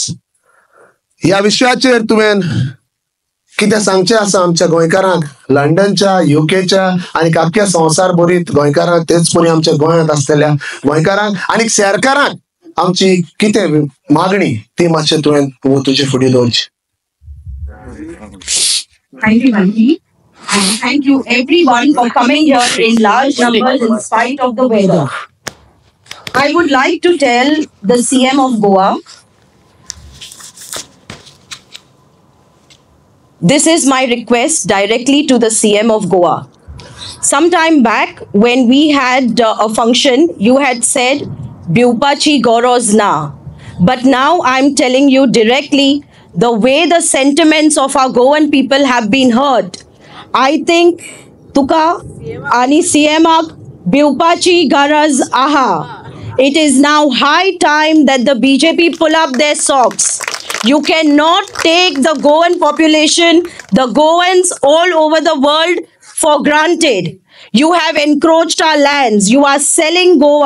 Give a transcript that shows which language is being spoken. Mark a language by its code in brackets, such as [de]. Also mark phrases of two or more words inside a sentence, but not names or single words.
[kok] ह्या विशयाचेर तुवें कितें सांगचें आसा आमच्या गोंयकारांक, लंडनच्या युकेच्या आनी आख्ख्या संवसार भरीत गोंयकारांक, तेच परी आमच्या गोंयांत आसलेल्या गोंयकारांक आनी शेरकारांक आमची कितें मागणी ती मातशें तुवें तुजे फुडें दवरची. [en] Thank you, Manji. And thank you everyone for coming here in large numbers in spite of the weather. I would like to tell the CM of Goa, this is my request directly to the CM of Goa. Sometime back when we had a function, you had said, [kok] Biupachi Goros na. [en] But now I'm telling you directly, the way the sentiments of our Goan people have been hurt, I think [kok] tuka ani CMak Biupachi garaz aha. [en] It is now high time that the BJP pull up their socks. You cannot take the Goan population, the Goans all over the world for granted. You have encroached our lands. You are selling Goa.